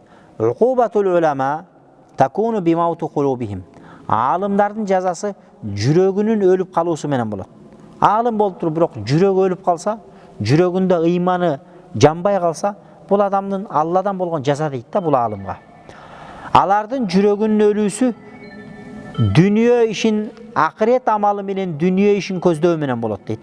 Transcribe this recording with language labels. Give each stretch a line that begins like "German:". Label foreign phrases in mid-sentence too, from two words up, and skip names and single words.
Arabic: عقوبة العلماء تكون بموت قلوبهم.
Kyrgyz: Алымдардын жазасы жүрөгүнүн өлүп калуусу менен болот. Алым болуп туруп, бирок жүрөгү өлүп калса, жүрөгүндө ыйманы жанбай калса, бул адамдын Алладан болгон жаза дейт да бул алымга. Алардын жүрөгүнүн өлүүсү дүнүйө ишин, акырет амалы менен дүнүйө ишин көздөө менен болот дейт.